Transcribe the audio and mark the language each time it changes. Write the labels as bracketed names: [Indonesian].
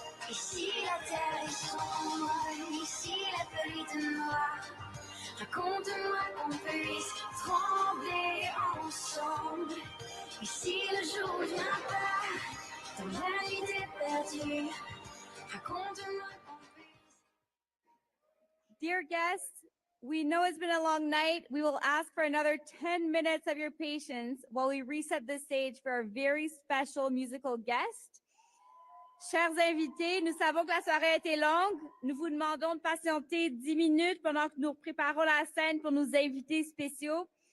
[French] Ici la terre est sombre, ici la pluie est noire. Raconte-moi qu'on puisse trembler ensemble. Ici le jour vient pas, dans la nuit t'es perdu. Raconte-moi qu'on puisse. [English] Dear guests, we know it's been a long night. We will ask for another 10 minutes of your patience while we reset the stage for our very special musical guest. [French] Chers invités, nous savons que la soirée a été longue. Nous vous demandons de patienter 10 minutes pendant que nous préparons la scène pour nos invités spéciaux.